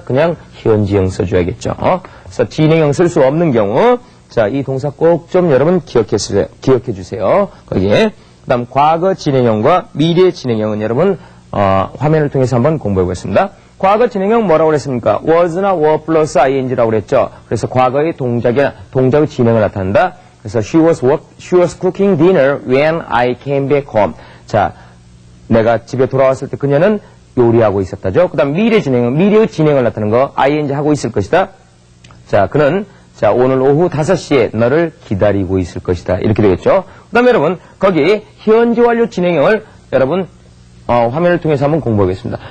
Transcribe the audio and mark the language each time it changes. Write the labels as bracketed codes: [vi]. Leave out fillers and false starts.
[ko] 그냥 현지형 써줘야겠죠. 그래서 진행형 쓸 수 없는 경우 자, 이 동사 꼭 좀 여러분 기억해 주세요. 거기에 그 다음 과거 진행형과 미래 진행형은 여러분 화면을 통해서 한번 공부해 보겠습니다. 과거 진행형 뭐라고 그랬습니까? was나 were 플러스 ing라고 그랬죠. 그래서 과거의 동작의 진행을 나타낸다. 그래서 [en] she was cooking dinner when I came back home. [ko] 자, 내가 집에 돌아왔을 때 그녀는 요리하고 있었다죠. 그 다음 미래 진행은 미래의 진행을 나타내는 거 ing 하고 있을 것이다. 자, 그는 자, 오늘 오후 5시에 너를 기다리고 있을 것이다. 이렇게 되겠죠. 그 다음에 여러분 거기 현재 완료 진행형을 여러분 화면을 통해서 한번 공부하겠습니다.